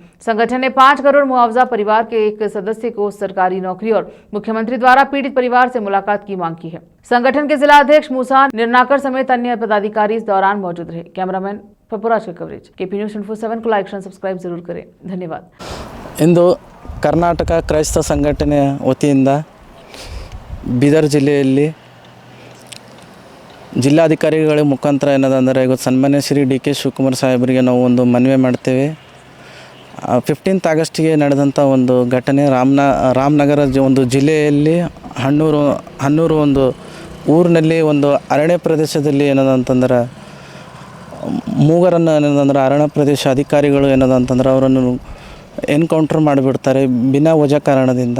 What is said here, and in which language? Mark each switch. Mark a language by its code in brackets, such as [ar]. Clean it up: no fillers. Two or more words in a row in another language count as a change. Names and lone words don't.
[hi] संगठन ने 5 करोड़ मुआवजा परिवार के एक सदस्य को सरकारी नौकरी और मुख्यमंत्री द्वारा पीड़ित परिवार से मुलाकात की मांग की है। संगठन के जिला अध्यक्ष मूसा निर्नाकर समेत अन्य पदाधिकारी इस दौरान मौजूद रहे। कैमरामैन पपुराज का कवरेज केपी न्यूज़ 24/7 को लाइक और सब्सक्राइब जरूर करें। धन्यवाद। [kn] इंದು ಕರ್ನಾಟಕ ಕ್ರೈಸ್ತ ಸಂಘಟನೆಯ ವತಿಯಿಂದ ಬೀದರ್ ಜಿಲ್ಲೆಯಲ್ಲಿ ಜಿಲ್ಲಾಧಿಕಾರಿಗಳ ಮುಖಾಂತರ ಏನದಂದರೆ ಇವತ್ತು ಸನ್ಮಾನ್ಯ ಶ್ರೀ ಡಿ ಕೆ ಶಿವಕುಮಾರ್ ಸಾಹೇಬರಿಗೆ ನಾವು ಒಂದು ಮನವಿ ಮಾಡ್ತೇವೆ। 15th ಆಗಸ್ಟ್ಗೆ ನಡೆದಂಥ ಒಂದು ಘಟನೆ ರಾಮನಗರ ಒಂದು ಜಿಲ್ಲೆಯಲ್ಲಿ ಹನ್ನೂರು ಒಂದು ಊರಿನಲ್ಲಿ ಒಂದು ಅರಣ್ಯ ಪ್ರದೇಶದಲ್ಲಿ ಏನದಂತಂದ್ರೆ ಮೂಗರನ್ನು ಏನದಂದ್ರೆ ಅರಣ್ಯ ಪ್ರದೇಶ ಅಧಿಕಾರಿಗಳು ಏನದಂತಂದ್ರೆ ಅವರನ್ನು ಎನ್ಕೌಂಟರ್ ಮಾಡಿಬಿಡ್ತಾರೆ [hi] बिना वजा [kn] ಕಾರಣದಿಂದ।